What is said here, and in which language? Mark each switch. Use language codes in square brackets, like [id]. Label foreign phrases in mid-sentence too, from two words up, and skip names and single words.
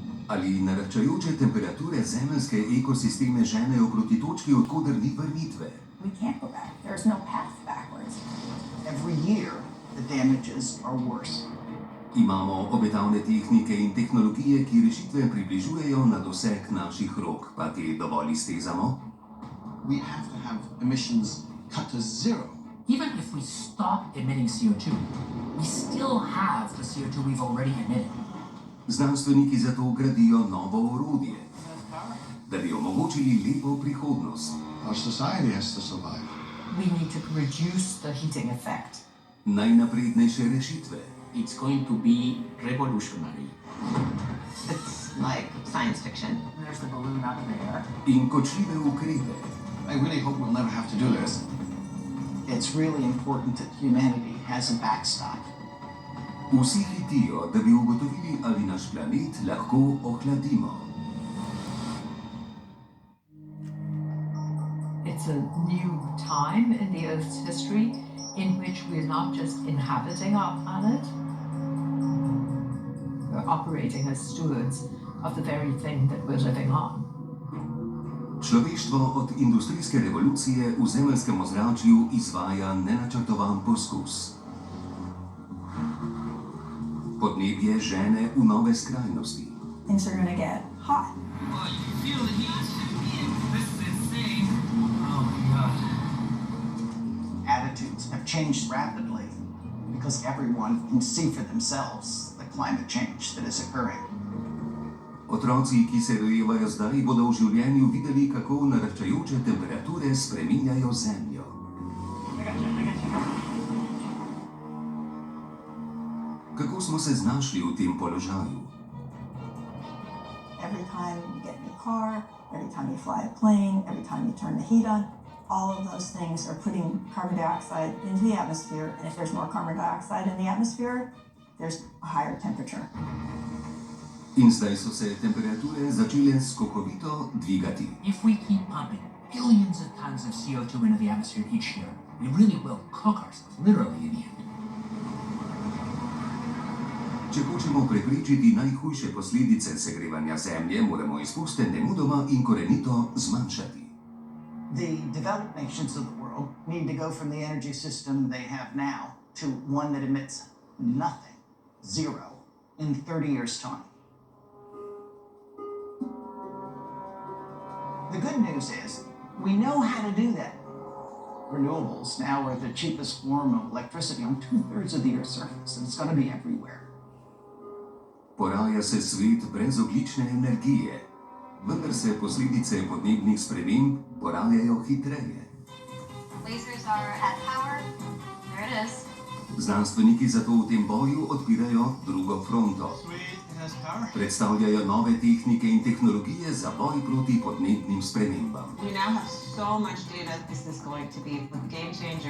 [sl] Ali naraščajoče temperature zemeljske ekosisteme ženejo proti točki, odkoder ni vrnitve? [en] We can't go back. There's no path backwards. Every year, the damages are worse. [sl] Imamo obetavne tehnike in tehnologije, ki rešitve približujejo na doseg naših rok, pa te dovolj iztezamo? [en] We have to have emissions cut to zero. Even if we stop emitting CO2, we still have the CO2 we've already emitted. [sl] Znanstveniki zato gradijo novo orodje, da bi omogočili lepo prihodnost. [en] Our society has to survive. We need to reduce the heating effect. [sl] Najnaprednejše rešitve. [en] It's going to be revolutionary. It's like science fiction. There's the balloon up in the air. [sl] In kočljive ukrepe. [en] I really hope we'll never have to do this. It's really important that humanity has a backstop. [sl] Vsi hitijo, da bi ugotovili, ali naš planet lahko ohladimo. [en] It's a new time in the Earth's history in which we're not just inhabiting our planet, we're operating as stewards of the very thing that we're living on. [sl] Človeštvo od industrijske revolucije v zemeljskem ozračju izvaja nenačrtovan poskus. Podnebje žene v nove skrajnosti. [en] Things are going to get hot. Oh, you feel the heat? This is insane. Oh my god. Attitudes have changed rapidly because everyone can see for themselves the climate change that is occurring. [sl] Otroci, ki se rojevajo zdaj, bodo v življenju videli, kako naraščajoče temperature spreminjajo Zemljo. Kako smo se znašli v tem položaju? [en] Every time you get in your car, every time you fly a plane, every time you turn the heat on, all of those things are putting carbon dioxide into the atmosphere. And if there's more carbon dioxide in the atmosphere, there's a higher temperature. [sl] In zdaj so se temperature začele skokovito dvigati. [en] If we keep pumping billions of tons of CO2 into the atmosphere each year, we really will cook ourselves, literally in the end. [sl] Če hočemo preprečiti najhujše posledice segrevanja Zemlje, moramo izpuste nemudoma in korenito zmanjšati. [en] The developed nations of the world need to go from the energy system they have now to one that emits nothing, zero, in 30 years' time. The good news is we know how to do that. Renewables now are the cheapest form of electricity on 2/3 of the Earth's surface, and it's going to be everywhere. [sl] Poraja se svet brez ogljične energije, vendar se posledice podnebnih sprememb porajajo hitreje. [en] Lasers are at power. There it is. [sl] Znanstveniki zato v tem boju odpirajo drugo fronto. Predstavljajo nove tehnike in tehnologije za boj proti podnebnim spremembam. [en] We now have so much data. This is going to be a game changer.